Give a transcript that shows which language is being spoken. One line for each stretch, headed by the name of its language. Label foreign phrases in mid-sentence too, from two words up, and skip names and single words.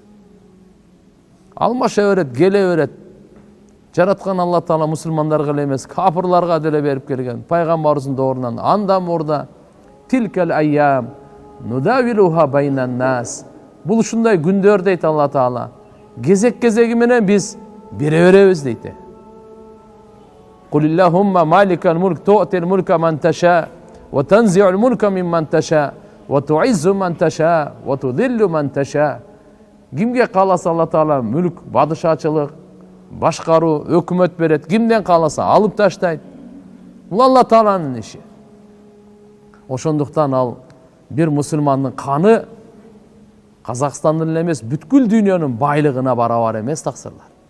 Kyrgyz: Алмаша берет, келе берет. Жараткан Алла Таала мусулмандарга эле эмес, капырларга деле берип келген. Пайгамбарыбыздын доорунан андан мурда
Arabic: تلك الأيام نداولها بين الناس.
Kyrgyz: Бул ушундай күндөр дейт Алла Таала. Кезек-кезеги менен биз бере беребиз дейт.
Arabic: قل اللهم مالك الملك تؤتي الملك من تشاء وتنزع الملك ممن تشاء وتعز من تشاء وتذل من تشاء.
Kyrgyz: Кимге кааласа Алла Таала мүлк, бадышачылык, башкаруу, өкмөт берет. Кимден кааласа алып таштайт. Бул Алла Тааланын иши. Ошондуктан ал бир мусулмандын каны Казакстандын эле эмес, бүткүл дүйнөнүн байлыгына барабар эмес таксырлар.